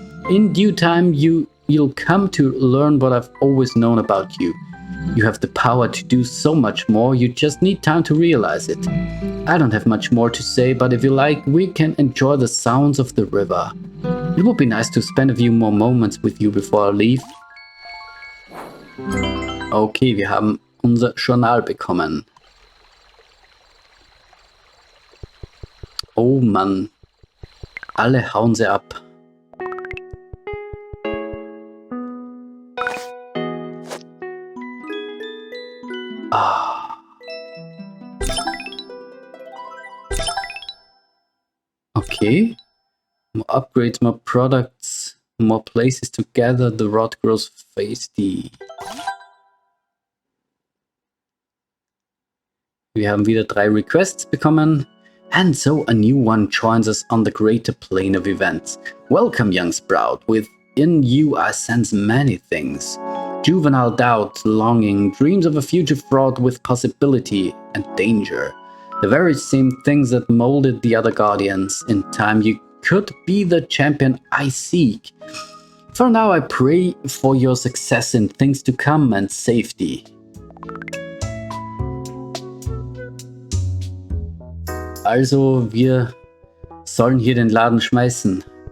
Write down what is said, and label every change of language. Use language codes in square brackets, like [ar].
[en] In due time, you'll come to learn what I've always known about you. You have the power to do so much more, you just need time to realize it. I don't have much more to say, but if you like, we can enjoy the sounds of the river. It would be nice to spend a few more moments with you before I leave. [de] Okay, wir haben unser Journal bekommen. Oh Mann, alle hauen sie ab. Okay. [en] More upgrades, more products, more places to gather, the rod grows feisty. [de] Wir haben wieder 3 Requests bekommen. [en] And so a new one joins us on the greater plane of events. Welcome, young sprout. Within you I sense many things. Juvenile doubt, longing, dreams of a future fraught with possibility and danger. The very same things that molded the other guardians. In time you could be the champion I seek. For now I pray for your success in things to come and safety. [de] Also, wir sollen hier den Laden schmeißen.